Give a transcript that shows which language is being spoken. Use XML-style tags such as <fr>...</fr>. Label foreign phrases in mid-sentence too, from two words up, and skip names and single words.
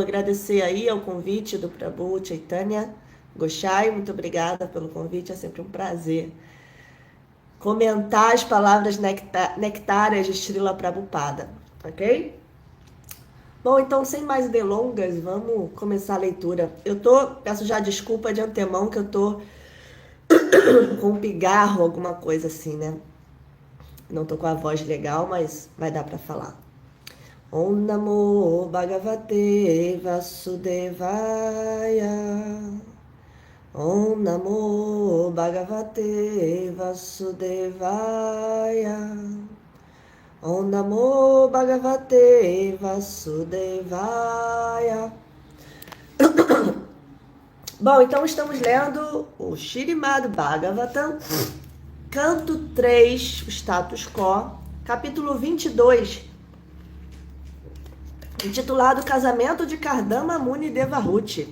<pt>Agradecer aí ao convite do Prabhu Chaitanya Goshai, muito obrigada pelo convite, é sempre um prazer comentar as palavras nectárias de Srila Prabhupada, ok? Bom, então, sem mais delongas, vamos começar a leitura. Peço já desculpa de antemão que eu tô com um pigarro, alguma coisa assim, né? Não tô com a voz legal, mas vai dar pra falar.</pt> <sa>Om Namo Bhagavate Vasudevaya. Om Namo Bhagavate Vasudevaya. Om Namo Bhagavate Vasudevaya.</sa> <pt>Bom, então estamos lendo o Śrīmad Bhagavatam, canto 3, o status quo, capítulo 22, intitulado Casamento de Kardama Muni Devahuti.</pt>